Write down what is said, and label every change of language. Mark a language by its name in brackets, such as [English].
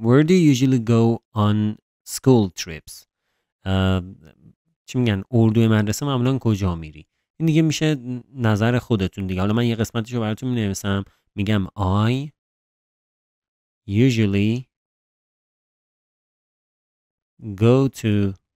[English] Where do you usually go on school trips? [Persian] چی میگن؟ اردوی مدرسه معمولا کجا میری؟ این دیگه میشه نظر خودتون دیگه. حالا من یه قسمتشو براتون مینویسم. میگم [English] I usually go to.